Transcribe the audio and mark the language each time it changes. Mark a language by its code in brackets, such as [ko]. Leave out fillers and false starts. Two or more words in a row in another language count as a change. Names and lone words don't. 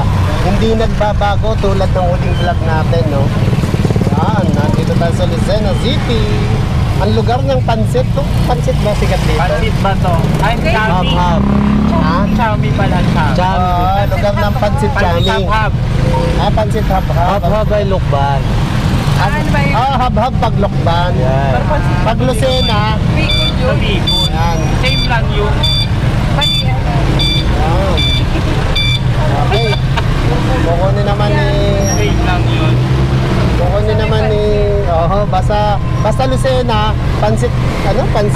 [tl] Hindi nagbabago tulad ng huling vlog natin, no? Yan, nandito tayo sa Lucena City. Ang lugar ng pansit, to. Pansit ba sikat dito? Pansit ba to? Ay, Chami. Hab-hab. Ha? Chami pala, Chami. Chami. Lugar ng pansit Pansit chami. hab-hab. Pansit hab-hab. Hab-hab ay lukban. Ano ba yun? Hab-hab paglokban. Yan. Pag Lucena, Bacon Sa yun. Bicol. yan. Same lang yun. Yan. Okay. Kukunin naman ni... Same lang yun. Kukunin naman ni... basta Lucena, pansit, pansit,